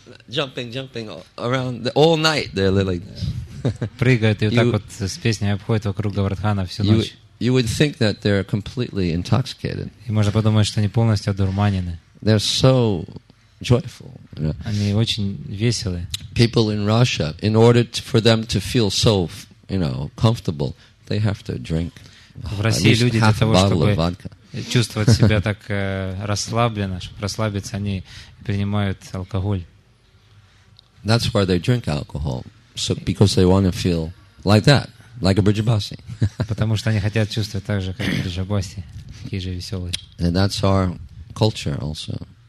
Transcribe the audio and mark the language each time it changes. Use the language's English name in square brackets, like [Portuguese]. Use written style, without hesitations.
[English] Jumping around all night. They're like [Russian] Прыгают и вот так вот с песнями обходят вокруг Гавардхана всю ночь. [English] You would think that they're completely intoxicated. [Russian] И можно подумать, что они полностью одурманены. [English] They're so joyful. [Russian] Они очень веселые. [English] People in Russia, in order for them to feel so, comfortable, they have to drink. [Russian] В России люди для того, чтобы чувствовать себя так расслабленно, чтобы расслабиться, они принимают алкоголь. [English] That's why they drink alcohol, because they want to feel like that, like a Brijabasi. [Russian] Потому что они хотят чувствовать так же, как Бриджабаси, такие же веселые. [English] And that's our culture also,